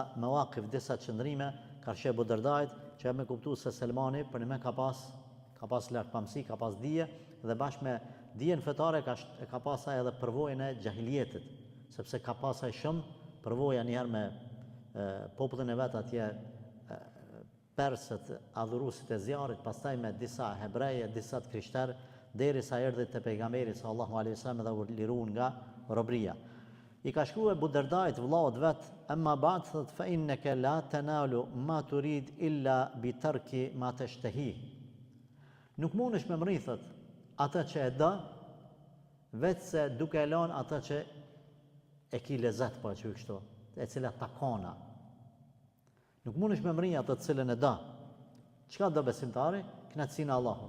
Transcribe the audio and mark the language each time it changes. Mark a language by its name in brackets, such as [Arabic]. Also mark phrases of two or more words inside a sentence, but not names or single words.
[Albanian] mawaqif, disa qëndrime karshi Ebu Derdait, që me kuptu se Salmani për një me ka pas lartpamësi, ka pas dije, dhe bashkë me dijen fetare ka pasaj edhe përvojën e gjahiljetit, sepse ka pasaj shumë përvoja njëherë me popullin e vetë atje persët, adhurusit e zjarit, pastaj me disa hebreje, disa të krishterë, deri sa erdhi te pejgamberi [Arabic] صلى الله عليه وسلم [Albanian] dhe u liruan nga robëria. I ka shkruar Ebu Derdait vllaut vet, [Arabic] أما بعد thot فإنك لا تنال ما تريد إلا بترك ما تشتهي. [Albanian] Nuk mundesh me mrithet atë që e do, vetë se duke e lënë atë që e ki lezet po që kështu, e cila takona. Nuk mundesh me mri atë të cilën e do. Çka do besimtari? Kënaqësinë e Allahut.